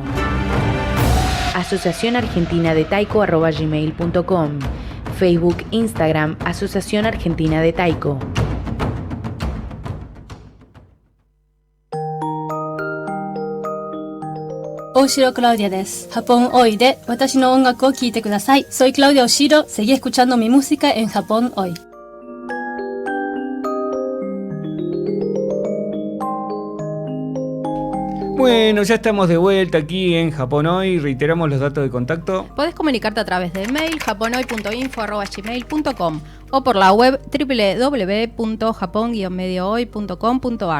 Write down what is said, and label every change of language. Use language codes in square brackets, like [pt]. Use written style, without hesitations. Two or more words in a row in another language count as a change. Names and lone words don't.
[es] Asociación Argentina de Taiko @gmail.com. Facebook, Instagram, Asociación Argentina de Taiko. [ja] Oshiro Claudia des. Japón hoy で私の音楽を聞いてください. [es] Soy Claudia Oshiro, seguí escuchando mi música en Japón hoy. Bueno, ya estamos de vuelta aquí en Japón hoy. Reiteramos los datos de contacto. Podés comunicarte a través del mail japonoy.info@gmail.com o por la web www.japon-mediohoy.com.ar.